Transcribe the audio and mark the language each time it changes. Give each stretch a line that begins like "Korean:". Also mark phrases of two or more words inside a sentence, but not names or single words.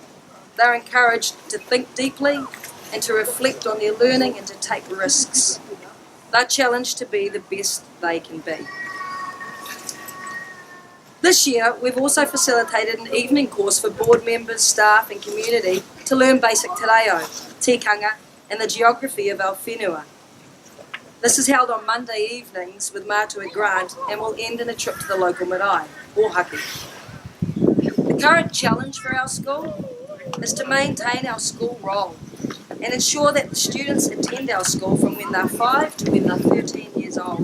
English: They're encouraged to think deeply, and to reflect on their learning and to take risks. They're challenged to be the best they can be. This year, we've also facilitated an evening course for board members, staff and community to learn basic te reo, tikanga and the geography of our whenua. This is held on Monday evenings with Mātua Grant and will end in a trip to the local marae, or haki. The current challenge for our school is to maintain our school role and ensure that the students attend our school from when they're 5 to when they're 13 years old.